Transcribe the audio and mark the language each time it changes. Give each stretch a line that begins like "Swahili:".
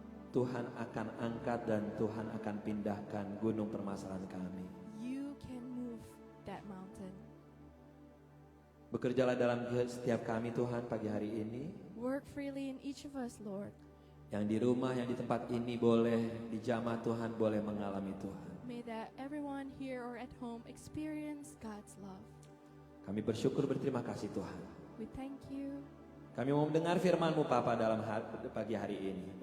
Indonesian: Tuhan akan angkat dan Tuhan akan pindahkan gunung permasalahan kami.
English: you can move that mountain.
Indonesian: Bekerjalah dalam setiap kami Tuhan pagi hari ini.
English: Work freely in each of us, Lord.
Indonesian: Yang di rumah, yang di tempat ini boleh, di jamaah Tuhan boleh mengalami Tuhan.
English: May that everyone here or at home experience God's love.
Indonesian: Kami bersyukur, berterima kasih Tuhan.
English: We thank you.
Indonesian: Kami mau mendengar firman-Mu Bapa dalam pagi hari ini.